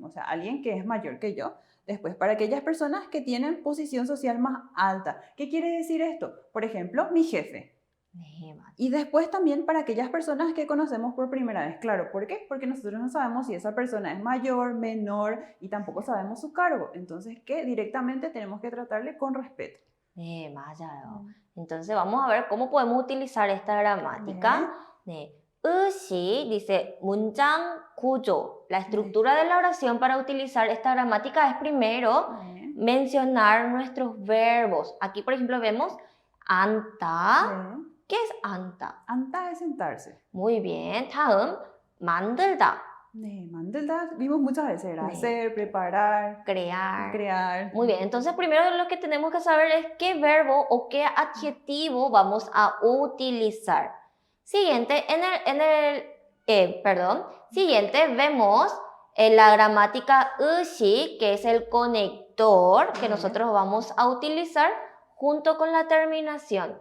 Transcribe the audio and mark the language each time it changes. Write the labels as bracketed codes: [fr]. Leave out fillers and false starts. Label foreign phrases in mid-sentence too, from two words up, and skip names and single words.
[es] O sea, alguien que es mayor que yo. Después, para aquellas personas que tienen posición social más alta. ¿Qué quiere decir esto? Por ejemplo, mi jefe. Y después también para aquellas personas que conocemos por primera vez. Claro, ¿por qué? Porque nosotros no sabemos si esa persona es mayor, menor y tampoco sabemos su cargo. Entonces, que directamente tenemos que tratarle con respeto. [ko] 네, 맞아요. [es] Entonces vamos a ver cómo podemos utilizar esta gramática. [ko] 네. 으시 dice 문장 구조. [es] La estructura de la oración para utilizar esta gramática es primero mencionar nuestros verbos. Aquí, por ejemplo, vemos 앉다. ¿Qué es 앉다? 앉다 es sentarse. Muy bien. [ko] 다음, 만들다. [es] 만들다 vimos muchas veces, era hacer, preparar, crear. Muy bien, entonces primero lo que tenemos que saber es qué verbo o qué adjetivo vamos a utilizar. Siguiente, siguiente vemos la gramática 으시, que es el conector que nosotros vamos a utilizar junto con la terminación.